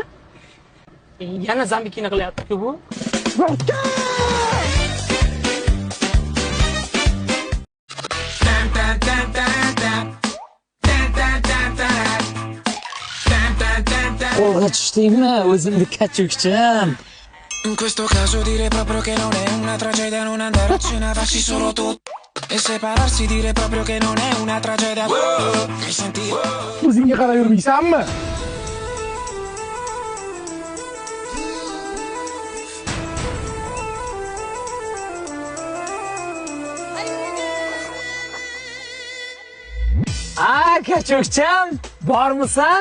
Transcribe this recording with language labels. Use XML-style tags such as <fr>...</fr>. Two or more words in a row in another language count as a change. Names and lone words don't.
<uz>Yana zambikina qilyapti-ku bu. Qo'lga tushdingmi, o'zimni kachukchim?</uz> <it>In questo caso dire proprio che non è una tragedia non andare a cena farsi solo tu e separarsi dire proprio che non è una tragedia. Mi senti?</it> <uz>O'zingga qarab yurmaysanmi? Kachukchim, bormisan?</uz>